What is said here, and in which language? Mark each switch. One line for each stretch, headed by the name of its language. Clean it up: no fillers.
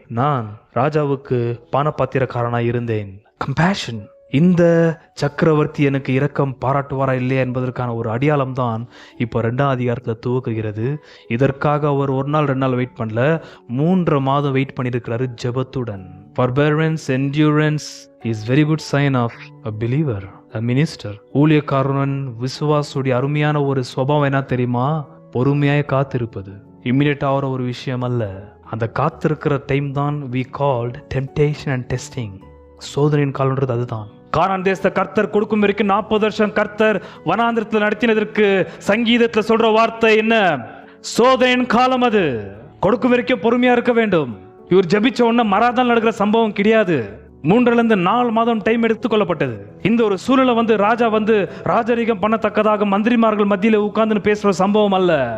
Tamil: நான் ராஜாவுக்கு பானபாத்திரக்காரனாய் இருந்தேன். கம்பேஷன். இந்த சக்கரவர்த்தி எனக்கு இரக்கம் பாராட்டுவாரா இல்லையா என்பதற்கான ஒரு அடையாளம் தான் இப்போ 2ஆம் அதிகாரத்தில் துவக்குகிறது. இதற்காக அவர் 1 நாள் 2 நாள் வெயிட் பண்ணல, 3 மாதம் வெயிட் பண்ணியிருக்கிறாரு ஜெபத்துடன்.
English: Forbearance, endurance is very good sign of a believer, a minister.
Tamil: ஊழியக்காரன் விசுவாசுடைய அருமையான ஒரு சுபாவம் என்ன தெரியுமா? பொறுமையாய் காத்திருப்பது. இம்மிடியேட் ஆகிற ஒரு விஷயம் அல்ல. அந்த காத்திருக்கிற டைம் தான்
English: we called temptation and testing.
Tamil: சோதனையின் காலம்ன்றது அதுதான். கானான் தேசத்தை கர்த்தர் கொடுக்கும் வரைக்கும் 40 வருஷம் கர்த்தர் வனாந்திரத்தில் நடத்தினதற்கு சங்கீதத்தில் சொல்ற வார்த்தை என்ன? சோதனையின் காலம். அது கொடுக்கும் வரைக்கும் பொறுமையா இருக்க வேண்டும். இவர் ஜபிச்ச உடனே மறாதான் நடக்கிற சம்பவம் கிடையாது. 3-4 மாதம் டைம் எடுத்துக்கொள்ளப்பட்டது. இந்த ஒரு சூழ்நிலை ராஜா ராஜரீகம் பண்ணத்தக்கதாக மந்திரிமார்கள் மத்தியில உட்கார்ந்து பேசுற சம்பவம் அல்ல.